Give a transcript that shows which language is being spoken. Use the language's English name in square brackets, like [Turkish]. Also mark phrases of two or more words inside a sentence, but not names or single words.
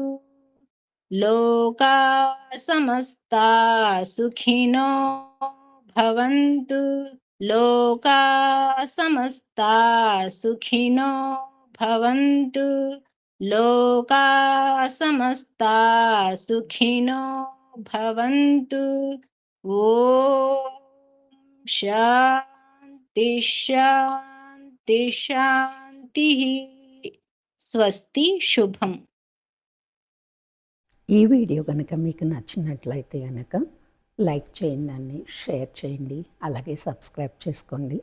[Sanskrit] లోకా సమస్తా సుఖినో భవంతు. లోకా సమస్తా సుఖినో భవంతు. లోకా సమస్తా సుఖినో భవంతు. ఓం శాంతి శాంతి శాంతి. స్వస్తి. శుభం. [Telugu] ఈ వీడియో కనుక మీకు నచ్చినట్లయితే కనుక లైక్ చేయండి, షేర్ చేయండి, అలాగే సబ్స్క్రైబ్ చేసుకోండి.